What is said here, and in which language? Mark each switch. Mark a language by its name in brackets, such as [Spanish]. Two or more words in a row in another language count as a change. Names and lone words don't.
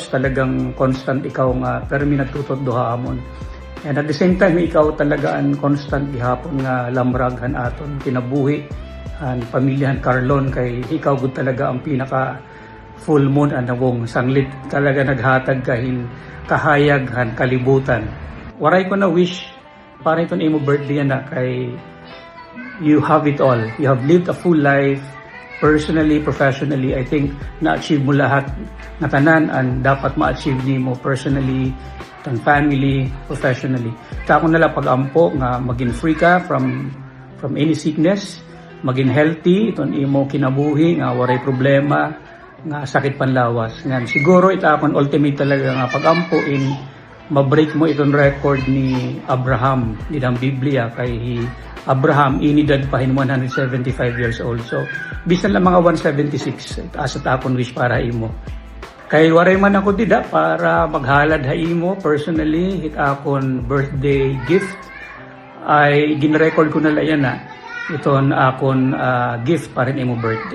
[Waray] Talagang constant ikaw nga permi nagtutot duha amon, [English] and at the same time [Waray] ikaw talaga an constant gihapon nga lamraghan aton kinabuhi ang pamilyahan Carlon, kay ikaw gud talaga ang pinaka [English] full moon [Waray] anawong sanglit talaga naghatag kahin kahayaghan kalibutan. Waray ko na wish para iton imo birthday na kay [English] you have it all. You have lived a full life, personally, professionally. I think [Waray] na-achieve mo lahat na tanan ang dapat ma-achieve nimo personally, tan family, professionally. Kako na lang pag-ampo nga maging free ka [English] from any sickness, [Waray] maging healthy iton imo kinabuhi nga waray problema nga sakit panlawas. Ngan siguro itakon ultimate talaga nga pag-ampo in ma-break mo itong record ni Abraham nidang Biblia, kay Abraham inidad pa hin 175 [English] years old. [Waray] So bisan lang mga 176 asa takon wish para imo. Kay waray man ako dida para maghalad ha imo personally hit akon [English] birthday gift [Waray] ay gin-record ko na yan na iton akon gift para imo birthday.